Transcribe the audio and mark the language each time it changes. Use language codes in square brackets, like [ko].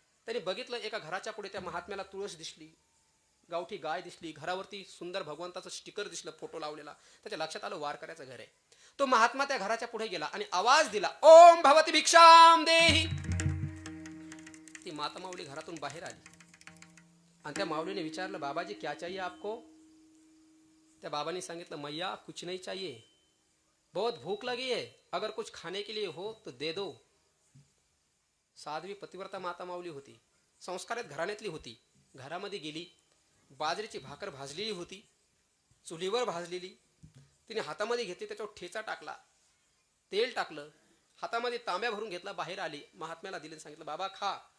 [mr] त्यांनी बघितलं, एका घराच्या पुढे त्या महात्म्याला तुळस दिसली, गावठी गाय दिसली, घरावरती सुंदर भगवंताचं स्टिकर दिसलं, फोटो लावलेला. त्याच्या लक्षात आलं वारकऱ्याचं घर आहे. तो महात्मा त्या घराच्या पुढे गेला आणि आवाज दिला, [sa] ओम भवती भिक्षाम देही. [mr] ती माता माऊली घरातून बाहेर आली आणि त्या माऊलीने विचारलं, [hi] बाबाजी क्या चाहिए आपको? [mr] त्या बाबांनी सांगितलं, [hi] मैया कुछ नहीं चाहिए, बहुत भूख लगी है, अगर कुछ खाने के लिए हो तो दे दो. [mr] साध्वी पतिव्रता माता माऊली होती, संस्कारित घराण्यातली होती. घरामध्ये गेली, बाजरीची भाकर भाजलेली होती, चुलीवर भाजलेली. तिने हातामध्ये घेतली, त्याच्यावर ठेचा टाकला, तेल टाकलं, हातामध्ये तांब्या भरून घेतला, बाहेर आली, महात्म्याला दिले, सांगितलं, बाबा खा.